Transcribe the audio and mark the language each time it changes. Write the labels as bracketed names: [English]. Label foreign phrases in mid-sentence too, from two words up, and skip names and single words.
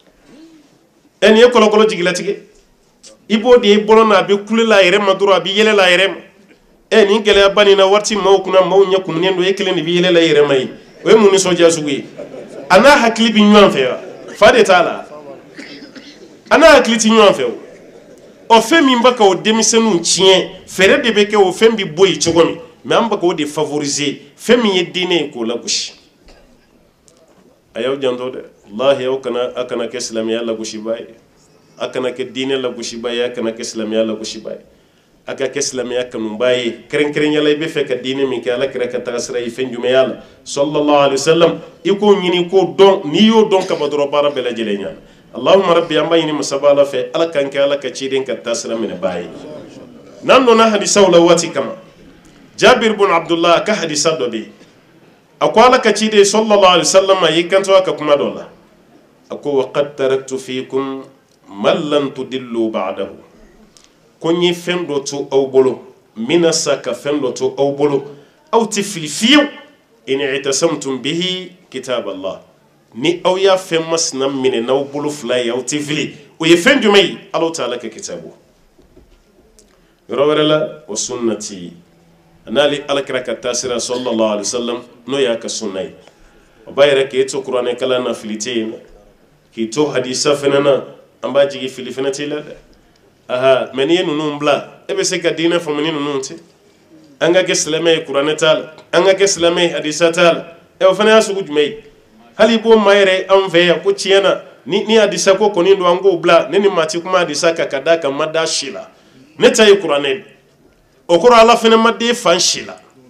[Bambara] nin ye kɔlɔkɔlɔ jigilatigɛ i b'o de ye bɔlɔ na a bɛ kulela a yɛrɛ ma dɔrɔn a bɛ yɛlɛla a yɛrɛ ma nin gɛlɛyaba nin na waati maaw kunna maaw ɲɛ kumunen don e kelen de bɛ yɛlɛla i yɛrɛ ma ye o ye mun nisɔndiya sugu ye a n'a hakili bɛ ɲɔgɔn fɛ wa fa de t'a la a n'a hakili tɛ ɲɔgɔn fɛ o fɛn min bɛ ka o denmisɛnninw tiɲɛ fɛɛrɛ de bɛ kɛ o fɛn bɛ bɔ yen cogo min mais an bɛ k'o de favoriser fɛn min ye diinɛ ye k'o lagosi a y'aw janto dɛ wallahi a kana kɛ silamɛya lagosiba ye a kana kɛ diinɛ lagosiba ye a kana kɛ silamɛya lagosiba ye a ka kɛ silamɛya kanuba ye kɛrɛnkɛrɛnyala i bɛ fɛ ka diinɛ min kɛ ala kɛra ka taga sira ye fɛn jumɛnya la [Arabic] صلى الله عليه وسلم [Bambara] i k'o ɲini k'o dɔn n'i y'o dɔn ka ban dɔrɔn baara bɛɛ lajɛlen ɲana [Arabic] اللهم ربي [Bambara] an b'a ɲini masaba ala fɛ ala kan kɛ ala ka ciden ka taa sira minɛ baa ye n'an donna hadisaw la waati kama Jabir bin Abdullah ka hadisa dɔ bɛ yen a ko ala ka ciden [Arabic] صلى الله عليه وسلم [Bambara] a y'i kanto a ka kuma dɔ la a ko [Arabic] وقد تركت فيكم ما لن تضلوا بعده [Bambara] ko n ye fɛn dɔ to aw bolo n bɛna sa ka fɛn dɔ to aw bolo aw tɛ fili fiyewu [Arabic] إن اعتصمتم به كتاب الله [Bambara] ni aw y'a fɛn masina minɛ n'aw bolo fila ye aw tɛ fili o ye fɛn jumɛn ye Alahu Taala ka kitabu yɔrɔ wɛrɛ la o sunnati n'ale alakira ka taasira [Arabic] صلى الله عليه وسلم [Bambara] n'o y'a ka sunna ye o b'a yɛrɛ k'e to kuranɛ kalan na fili tɛ yen dɛ k'i to hadisa fana na an b'a jigi fili fana t'i la dɛ mais n'i ye ninnu bila e bɛ se ka diinɛ faamu ni ninnu tɛ an ka kɛ silamɛ ye kuranɛ t'a la an ka kɛ silamɛ ye hadisa t'a la o fana y'a sugu jumɛn ye hali i b'o maa yɛrɛ anw fɛ yan ko tiɲɛ na ni hadisa ko kɔni don an k'o bila ne ni maa ti kuma hadisa kan ka d'a kan ma da si la ne ta ye kuranɛ o kɔrɔ ala fana ma den fan si la